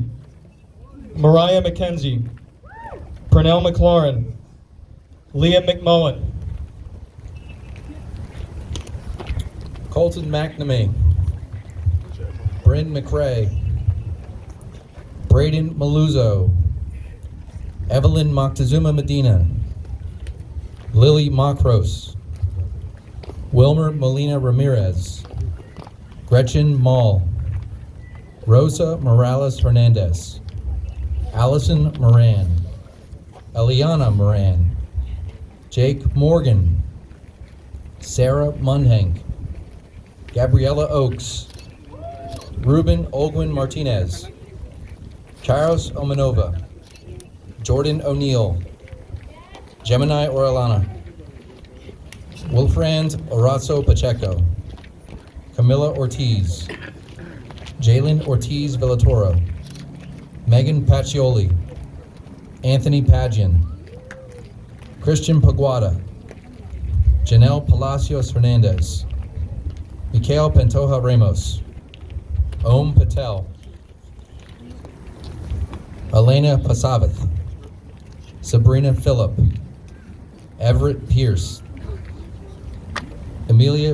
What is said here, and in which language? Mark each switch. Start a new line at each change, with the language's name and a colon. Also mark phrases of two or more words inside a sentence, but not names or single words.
English: Mariah McKenzie. Pernell McLaurin. Liam McMullen. Colton McNamee. Bryn McRae. Braden Maluzzo. Evelyn Moctezuma Medina. Lily Macros. Wilmer Molina Ramirez. Gretchen Mall. Rosa Morales Hernandez. Allison Moran. Eliana Moran. Jake Morgan. Sarah Munhank. Gabriella Oaks. Ruben Olguin Martinez. Charos Omanova. Jordan O'Neill. Gemini Orellana. Wilfrand Orazo Pacheco. Camilla Ortiz. Jalen Ortiz Villatoro. Megan Pacioli. Anthony Pagian. Christian Paguada. Janelle Palacios Hernandez, Mikhail Pantoja Ramos, Om Patel, Elena Pasavath, Sabrina Phillip, Everett Pierce, Amelia